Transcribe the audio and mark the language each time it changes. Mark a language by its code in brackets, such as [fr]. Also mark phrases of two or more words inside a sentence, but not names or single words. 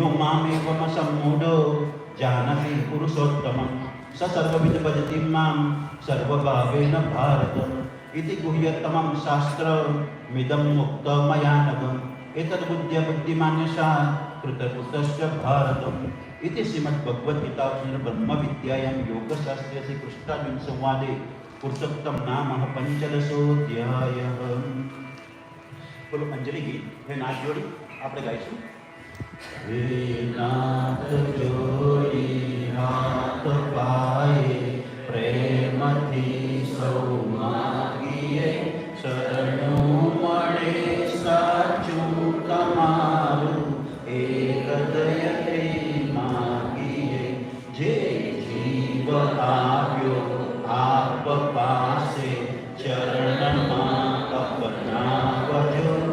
[sa] मामेवमसम्मूढो जानति पुरुषोत्तमं स सर्वविद् मां सर्वभावेन भारत इति गुह्यतमं शास्त्रमिदं मुक्तं मया नघम् एतद्बुद्ध्य बुद्धिमान्यशा कृतकृतश्च भारतम् इति श्रीमद्भगवद्गीताब्रह्मविद्यायां योगशास्त्रे श्रीकृष्णार्जुन संवादे पुरुषोत्तम नाम पंचदशोऽध्यायः। [hi] बोलो अंजलि गीत हे नाथ जोड़ी [gu] આપણે ગાઈશું। હે નાથ જોડી હાથ પાયે પ્રેમથી સૌ માગીએ શરણું મળે સાચું તમારું એ હૃદયથી માગીએ જે જીવ આવ્યો આપ પાસે ચરણમાં અપનાવજો